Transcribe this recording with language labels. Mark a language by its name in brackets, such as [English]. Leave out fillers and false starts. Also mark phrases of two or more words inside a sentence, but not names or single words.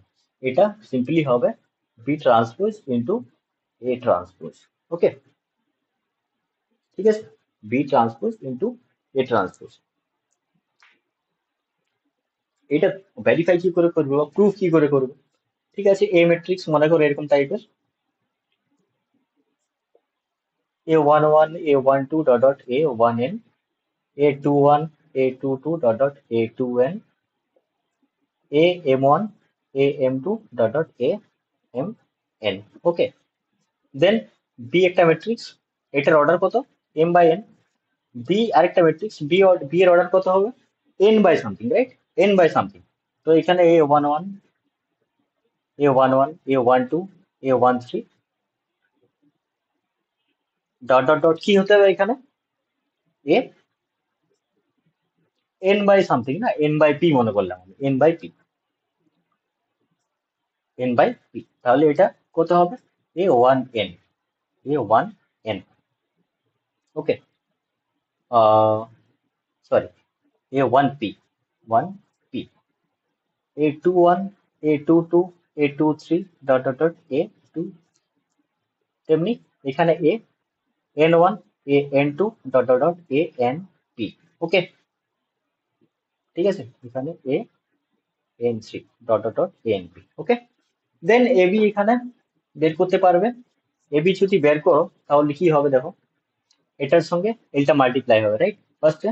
[Bangla] এটা সিম্পলি হবে [English] B transpose into A transpose. [Bangla] ওকে, ঠিক আছে, [English] B transpose into A transpose. [Bangla] এটা ভেরিফাই কি করে করবো বা প্রুফ কি করে করবো? ঠিক আছে, এ ম্যাট্রিক্স মনে করো এরকম টাইপের, [English] a11 a12 dot dot a1n, a21 a22 dot dot a2n, am1 am2 dot dot amn। [Bangla] ওকে, দেন বি একটা ম্যাট্রিক্স, এটার অর্ডার কত? [English] M by N. [Bangla] বি আরেকটা ম্যাট্রিক্স, বি এর অর্ডার কত হবে? [English] N by something, right? N by something. [Bangla] তো এখানে [English] a11 a11 a12 a13 dot dot dot [Bangla] কি হতে হবে এখানে? [English] A N by something, na N by P [Bangla] মনে করলাম আমি, [English] N by P, N by P. [Bangla] তাহলে এটা কত হবে? [English] a1n, a1n। okay, sorry, a1p, 1p, a21 a22 a23 dot dot dot a2। তেমনি এখানে a n1 a n2 dot dot dot a n p। ওকে, [Bangla] ঠিক আছে, এখানে [English] a n3 dot dot dot a n p। [Bangla] ওকে, দেন এবি এখানে বের করতে পারবে। এবি যদি বের করো তাহলে কি হবে দেখো, এটার সঙ্গে এটা মাল্টিপ্লাই হবে, রাইট, ফার্স্টে।